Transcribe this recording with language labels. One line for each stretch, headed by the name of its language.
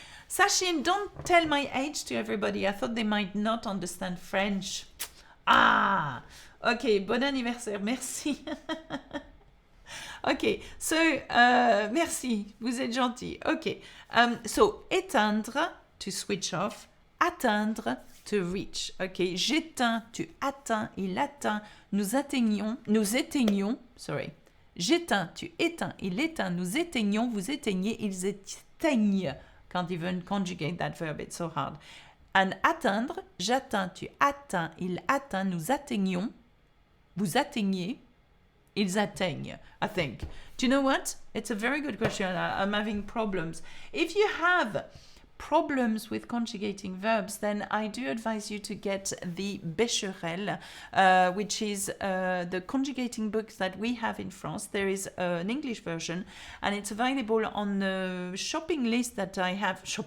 English: Sachin, don't tell my age to everybody. I thought they might not understand French.
French: Ah. Ok, bon anniversaire, merci. Ok, so, merci, vous êtes gentil.
English: Ok, so, éteindre, to switch off, atteindre, to reach.
French: Ok, j'éteins, tu atteins, il atteint, nous éteignons,
English: sorry.
French: J'éteins, tu éteins, il éteint, nous éteignons, vous éteignez, ils éteignent.
English: Can't even conjugate that verb, it's so hard.
French: And atteindre, j'atteins, tu atteins, il atteint, nous atteignons, vous atteignez, ils atteignent,
English: I think. Do you know what? It's a very good question. I'm having problems. If you have problems with conjugating verbs, then I do advise you to get the Becherel, which is the conjugating book that we have in France. There is an English version, and it's available on the shopping list that I have.